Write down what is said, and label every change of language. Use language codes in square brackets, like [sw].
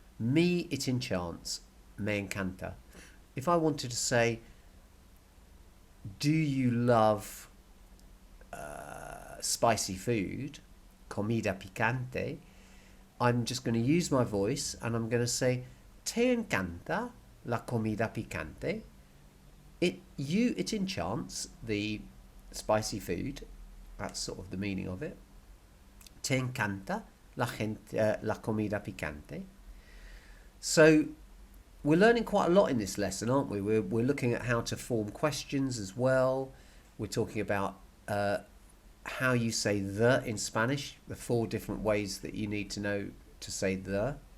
[en] Me it enchants, [es] me encanta. [en] If I wanted to say, do you love spicy food, [es] comida picante, [en] I'm just going to use my voice and I'm going to say, [es] ¿te encanta la comida picante? [en] It enchants the spicy food. That's sort of the meaning of it. [es] ¿Te encanta la comida picante? [en] So we're learning quite a lot in this lesson, aren't we? We're looking at how to form questions as well. We're talking about how you say the in Spanish, the 4 different ways that you need to know to say the.